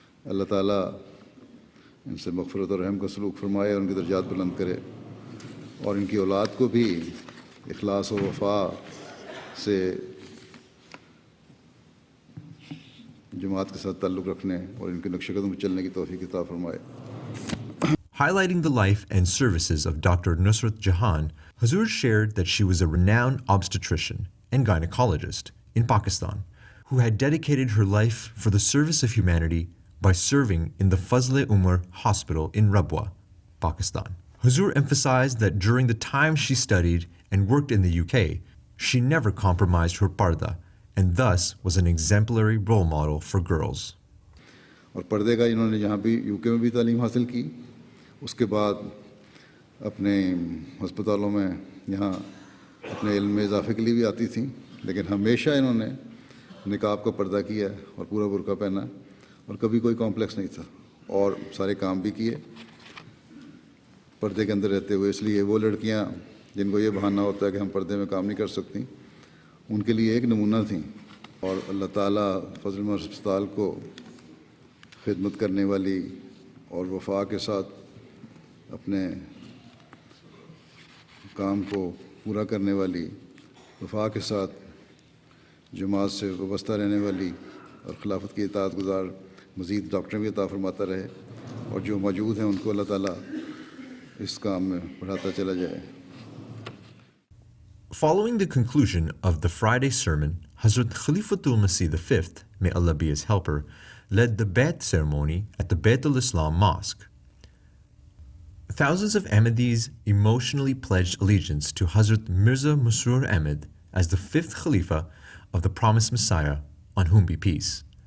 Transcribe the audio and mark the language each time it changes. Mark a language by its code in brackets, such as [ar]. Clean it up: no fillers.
[ur] اللہ تعالیٰ ان سے مغفرت اور رحم کا سلوک فرمائے اور ان کی درجات بلند کرے، اور ان کی اولاد کو بھی اخلاص و وفا سے جماعت کے ساتھ تعلق رکھنے اور ان کے نقش قدم پر چلنے کی توفیق عطا فرمائے. [en] Highlighting the life and services of Dr. Nusrat Jahan, Huzoor shared that she was a renowned obstetrician and gynecologist in Pakistan who had dedicated her life for the service of humanity by serving in the Fazl-e-Umar Hospital in Rabwa, Pakistan. Huzoor emphasized that during the time she studied and worked in the UK, she never compromised her parda and thus was an exemplary role model for girls. [ur] اور پردے کا انہوں نے جہاں بھی you کے میں بھی تعلیم حاصل کی، اس کے بعد اپنے ہسپتالوں میں یہاں اپنے علم میں اضافے کے لیے بھی آتی تھیں، لیکن ہمیشہ انہوں نے نقاب کا پردہ کیا اور پورا برقع پہنا اور کبھی کوئی کمپلیکس نہیں تھا، اور سارے کام بھی کیے پردے کے اندر رہتے ہوئے. اس لیے وہ لڑکیاں جن کو یہ بہانہ ہوتا ہے کہ ہم پردے میں کام نہیں کر سکتی، ان کے لیے ایک نمونہ تھیں. اور اللہ تعالیٰ فضل مند ہسپتال کو خدمت کرنے والی اور وفا کے ساتھ اپنے کام کو پورا کرنے والی، وفا کے ساتھ جماعت سے وابستہ رہنے والی اور خلافت کی اطاعت گزار مزید ڈاکٹر بھی عطا فرماتا رہے، اور جو موجود ہیں ان کو اللہ تعالیٰ اس کام میں بڑھاتا چلا جائے. [en] Following the conclusion of the Friday sermon, Hazrat Khalifatul Masih V, may Allah be his helper, led the Bayt ceremony at the Bayt al-Islam Mosque. Thousands of Ahmadis emotionally pledged allegiance to Hazrat Mirza Masroor Ahmad as the fifth Khalifa of the promised Messiah, on whom be peace.